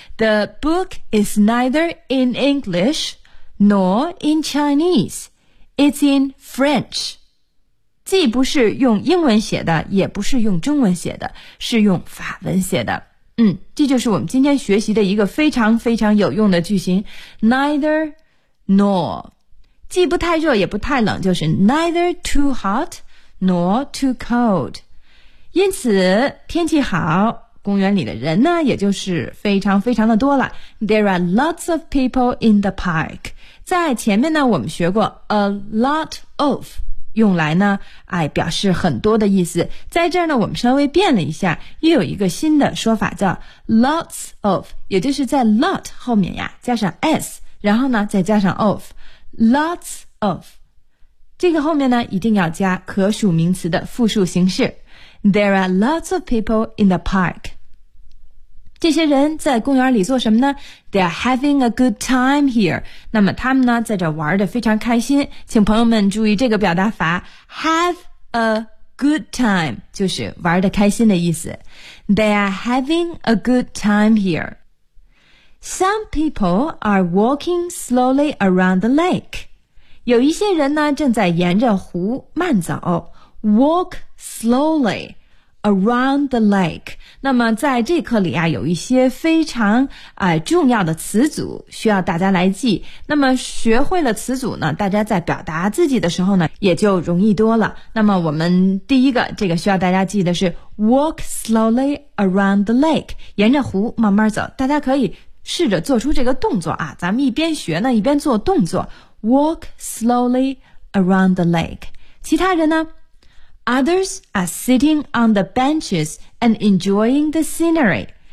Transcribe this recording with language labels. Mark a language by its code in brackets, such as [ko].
[en] The book is neither in English nor in Chinese. It's in French. [zh] 既不是用英文写的也不是用中文写的，是用法文写的。嗯，这就是我们今天学习的一个非常非常有用的句型 neither nor。既不太热也不太冷，就是 [en] neither too hot nor too cold。 [zh] 因此天气好，公园里的人呢也就是非常非常的多了。 [en] There are lots of people in the park。 [zh] 在前面呢我们学过 a lot of，用来呢，哎，表示很多的意思。在这儿呢，我们稍微变了一下，又有一个新的说法叫 lots of， 也就是在 lot 后面呀，加上 s， 然后呢，再加上 of， lots of。这个后面呢，一定要加可数名词的复数形式。 [en] There are lots of people in the park。 [zh] 这些人在公园里做什么呢？ [en] They are having a good time here. [zh] 那么他们呢在这玩得非常开心。请朋友们注意这个表达法， [en] Have a good time [zh] 就是玩得开心的意思。 [en] They are having a good time here. Some people are walking slowly around the lake. [zh] 有一些人呢正在沿着湖慢走。 [en] Walk slowlyAround the lake。 [zh] 那么在这课里啊，有一些非常重要的词组需要大家来记。那么学会了词组呢，大家在表达自己的时候呢也就容易多了。那么我们第一个这个需要大家记的是 [en] Walk slowly around the lake， [zh] 沿着湖慢慢走。大家可以试着做出这个动作啊，咱们一边学呢一边做动作。 [en] Walk slowly around the lake。 [zh] 其他人呢， [en] Others are sitting on the benches and enjoying the scenery.